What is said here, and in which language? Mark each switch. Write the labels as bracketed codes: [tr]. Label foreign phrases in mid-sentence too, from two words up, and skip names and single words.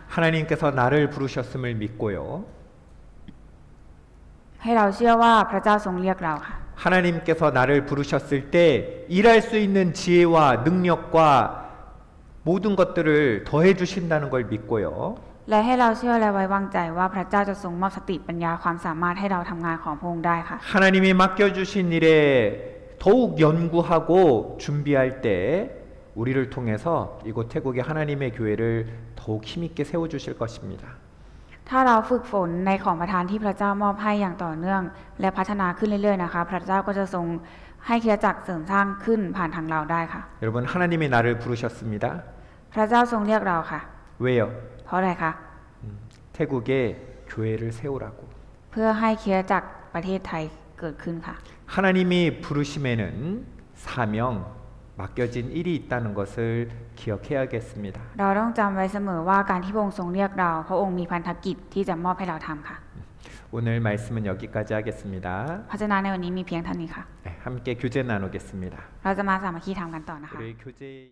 [ko] 하나님께서 나를 부르셨음을 믿고요. [th] ให้เราเชื่อว่าพระเจ้าทรงเรียกเราค่ะ [ko] 하나님께서 나를 부르셨을 때 일할 수 있는 지혜와 능력과 모든 것들을 더해 주신다는 걸 믿고요. [th] และให้เราเชื่อและไว้วางใจว่าพระเจ้าจะทรงมอบสติปัญญาความสามารถให้เราทำงานของพระองค์ได้ค่ะ [ko] 하나님이 맡겨주신 일에 더욱 연구하고 준비할 때 우리를 통해서 이곳 태국의 하나님의 교회를 더욱 힘있게 세워 주실 것입니다. [th] ถ้าเราฝึกฝนในของประทานที่พระเจ้ามอบให้อย่างต่อเนื่อง และพัฒนาขึ้นเรื่อยๆนะคะพระเจ้าก็จะทรงให้คริสตจักรเสริมสร้างขึ้นผ่านทางเราได้ค่ะ [ko] 여러분 하나님이 나를 부르셨습니다. [th] พระเจ้าทรงเรียกเราค่ะ [ko] 왜요? [th] เพราะอะไรคะ [ko] 태국에 교회를 세우라고. [th] เพื่อให้คริสตจักรประเทศไทยเกิดขึ้นค่ะ [ko] 하나님이 부르심에는 사명, 맡겨진 일이 있다는 것을 기억해야겠습니다. [th] เราต้องจำไว้เสมอว่าการที่พระองค์ทรงเรียกเราพระองค์มีพันธกิจที่จะมอบให้เราทำค่ะ [ko] 오늘 말씀은 여기까지 하겠습니다. [th] พระเจ้าในวันนี้มีเพียงเท่านี้ค่ะ [ko] 네, 함께 교제 나누겠습니다. [th] เราจะมาสามัคคีธรรมกันต่อนะคะ [ko] 우리 교제